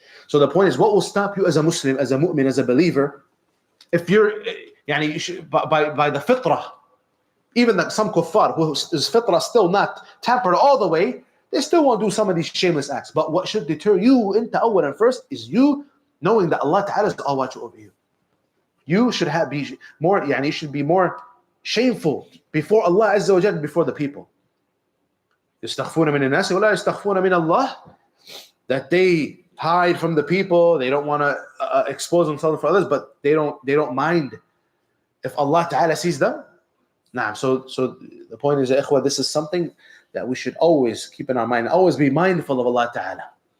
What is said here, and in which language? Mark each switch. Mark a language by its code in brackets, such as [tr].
[en] So the point is, what will stop you as a Muslim, as a mu'min, as a believer, if you're, by the fitrah, even that some kuffar whose fitrah still not tampered all the way, they still won't do some of these shameless acts. But what should deter you awwal and first is you knowing that Allah Ta'ala is all watching over you. You should be more, you should be more shameful before Allah Azza wa Jalla, before the people. [ar] يستخفون من الناس ولا يستخفون من الله. [en] That they hide from the people, they don't want to expose themselves for others, but they don't mind if Allah Ta'ala sees them. Nah, so the point is, ikhwa, this is something that we should always keep in our mind, always be mindful of Allah Ta'ala.